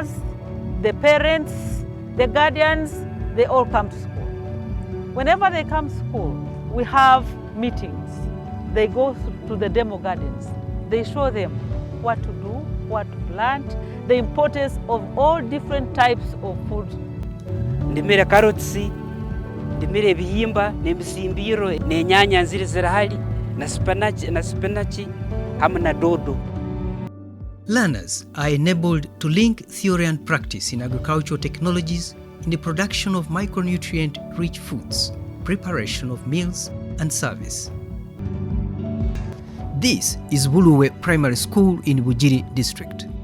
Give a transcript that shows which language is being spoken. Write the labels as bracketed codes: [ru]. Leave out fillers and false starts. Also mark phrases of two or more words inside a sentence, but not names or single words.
[en] The learners, the parents, The guardians, they all come to school. Whenever they come to school, we have meetings. They go to the demo gardens. They show them what to do, what to plant, the importance of all different types of food. [cgg] Ndimire carrots, ndimire ebihimba, n'ebisimbiro, n'enyanya nziri zirahari, na spinach, hamwe na dodo. [en] Learners are enabled to link theory and practice in agricultural technologies in the production of micronutrient-rich foods, preparation of meals, and service. This is Buluwe Primary School in Bujiri District.